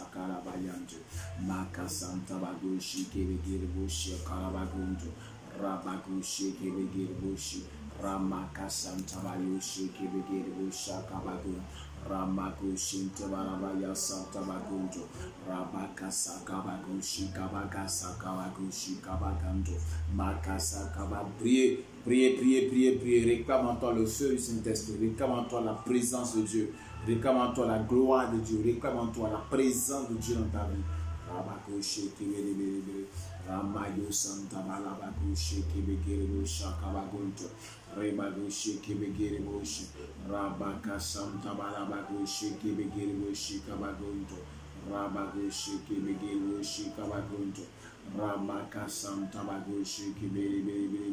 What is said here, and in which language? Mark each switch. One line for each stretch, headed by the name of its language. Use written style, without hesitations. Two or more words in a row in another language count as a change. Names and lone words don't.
French: karabayantu makasanta bagushi kibigiribushi karabaguntu rabakushi kibigiribushi ramakasanta bayushi kibigiribushi kabagun ramakushi tabarabaya santa baguntu rabakasa kabagushi kabagasa kabagushi kabagantu makasa kababrie. Priez, réclame en toi le feu du Saint-Esprit, réclame en toi la présence de Dieu, réclame en toi la gloire de Dieu, réclame en toi la présence de Dieu dans ta vie. Ramayo Santa Balabakushi Kibigiri Shakabagunto, Rebagushi Kibigiri Bushi, Rabaka Santa Balabakushi Kibigiri Shikabagunto, Rabagushi Kibigiri Shikabagunto, Ramaka Santa Bagushi Kibiri